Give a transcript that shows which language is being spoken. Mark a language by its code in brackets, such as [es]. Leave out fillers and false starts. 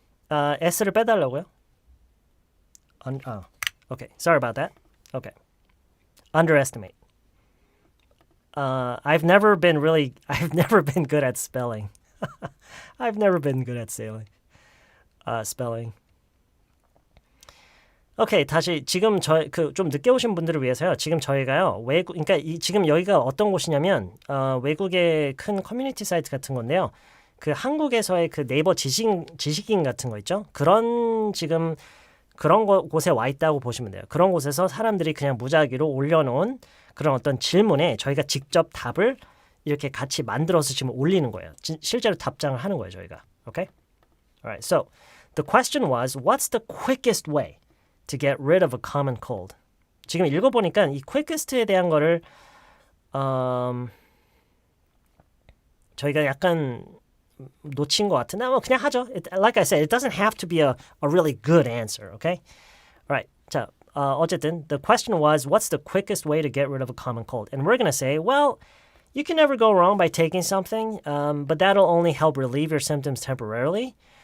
[ko] S를 빼달라고요? [en] Okay. Sorry about that. Okay. Underestimate. I've never been good at spelling. I've never been good at spelling. [ko] 오케이, 다시 지금 좀 늦게 오신 분들을 위해서요. 지금 저희가요. 그러니까 지금 여기가 어떤 곳이냐면 외국의 큰 커뮤니티 사이트 같은 건데요. 그 한국에서의 그 네이버 지식인 같은 거 있죠? 지금 그런 곳에 와 있다고 보시면 돼요. 그런 곳에서 사람들이 그냥 무작위로 올려놓은 그런 어떤 질문에 저희가 직접 답을 이렇게 같이 만들어서 지금 올리는 거예요. 실제로 답장을 하는 거예요, 저희가. [en] Okay? Alright, so the question was, what's the quickest way to get rid of a common cold? [ko] 지금 읽어보니까 이 quickest에 대한 거를 저희가 약간 놓친 것 같은데 그냥 하죠. [en] Like I said, it doesn't have to be a really good answer, okay? Alright, [ko] 자, 어쨌든 [en] the question was, what's the quickest way to get rid of a common cold? And we're going to say, well, you can never go wrong by taking something, but that'll only help relieve your symptoms temporarily.